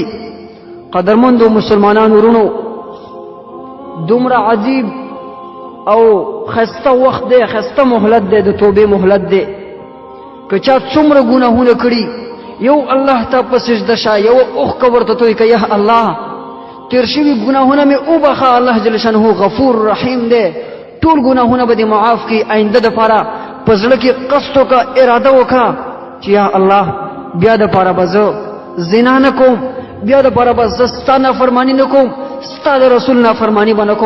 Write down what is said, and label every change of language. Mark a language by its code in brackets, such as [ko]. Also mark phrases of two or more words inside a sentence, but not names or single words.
[ps] قدرمندو مسلمانانو وروڼو، دومره عجیب او خسته وخت دی، خسته مهلت دی، د توبې مهلت دی. که چا څومره ګناهونه کړي یو الله ته په سجده شه، یو اوښکه ورته توی که یا الله تیر شوي ګناهونه مې وبخه، [ar] الله جل شانه [ps] غفور رحیم دی، ټول ګناهونه به دې معاف کړي. آینده دپاره په زړه کې قصد وکړه، اراده وکړه چې یا الله بیا دپاره به زه زنا نه کوم، بیا دپاره به زه ستا نافرماني نه کوم، ستا د رسول نافرماني به نه کوم.